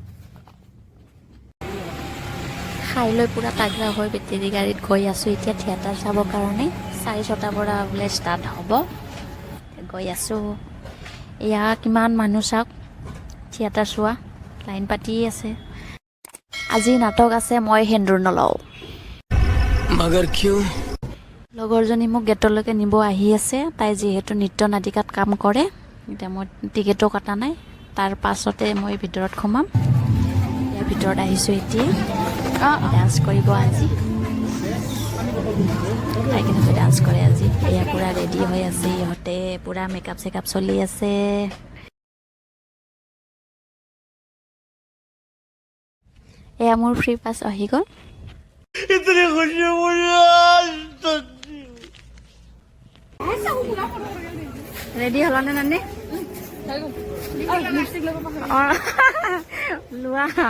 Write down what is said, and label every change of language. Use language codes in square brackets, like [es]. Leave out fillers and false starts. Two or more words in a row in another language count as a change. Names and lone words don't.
[as] খাই লৈ পূৰা তাগৰা হৈ বেটেৰী গাড়ীত গৈ আছোঁ এতিয়া থিয়েটাৰ চাবৰ কাৰণে 4:30 পৰা বোলে ষ্টাৰ্ট হ'ব গৈ আছোঁ এয়া কিমান মানুহ চাওক থিয়েটাৰ চোৱা লাইন পাতি আছে আজি নাটক আছে মই সেন্দুৰ নলওঁ [hi] मगर क्यों [as] লগৰজনী মোক গেটলৈকে নিব আহি আছে তাই যিহেতু নৃত্য নাটিকাত কাম কৰে এতিয়া মই টিকেটো কটা নাই তাৰ পাছতে মই ভিতৰত সোমাম ইয়াৰ ভিতৰত আহিছোঁ এতিয়া ডান্স কৰিব আজি তাই কেনেকৈ ডান্স কৰে আজি এয়া পূৰা ৰেডি হৈ আছে ইহঁতে পূৰা মেকআপ চেকআপ চলি আছে এয়া মোৰ ফ্ৰী পাছ আহি গ'ল [hi] इतनी खुशी मुझे [as] ৰেডি হ'লনে নানি লোৱা